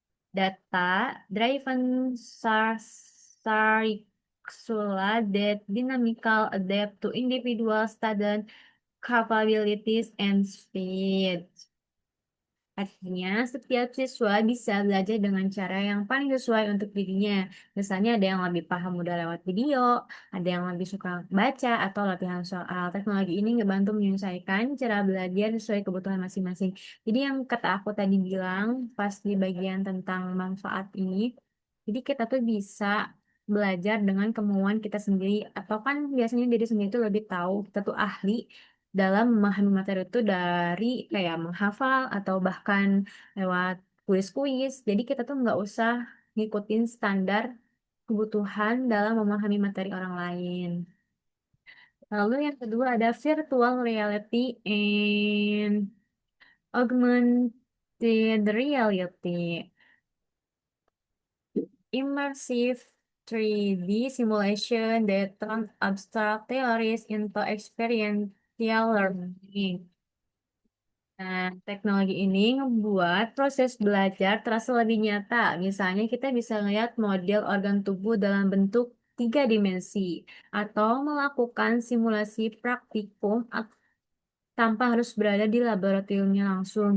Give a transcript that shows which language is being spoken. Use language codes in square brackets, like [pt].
[en] Data-driven curricula that dynamical adapt to individual student capabilities and speed. [id] Artinya, setiap siswa bisa belajar dengan cara yang paling sesuai untuk dirinya. Misalnya ada yang lebih paham mudah lewat video, ada yang lebih suka baca, atau latihan soal. Teknologi ini ngebantu menyelesaikan cara belajar sesuai kebutuhan masing-masing. Jadi yang kata aku tadi bilang, pas di bagian tentang manfaat ini, jadi kita tuh bisa belajar dengan kemauan kita sendiri. Atau kan biasanya diri sendiri tuh lebih tahu, kita tuh ahli dalam memahami materi itu dari kayak menghafal atau bahkan lewat kuis-kuis. Jadi kita tuh nggak usah ngikutin standar kebutuhan dalam memahami materi orang lain. Lalu yang kedua ada virtual reality and augmented reality. [en] Immersive 3D simulation that turns abstract theories into experiential learning. [id] Nah, teknologi ini membuat proses belajar terasa lebih nyata. Misalnya kita bisa lihat model organ tubuh dalam bentuk tiga dimensi atau melakukan simulasi praktikum tanpa harus berada di laboratoriumnya langsung.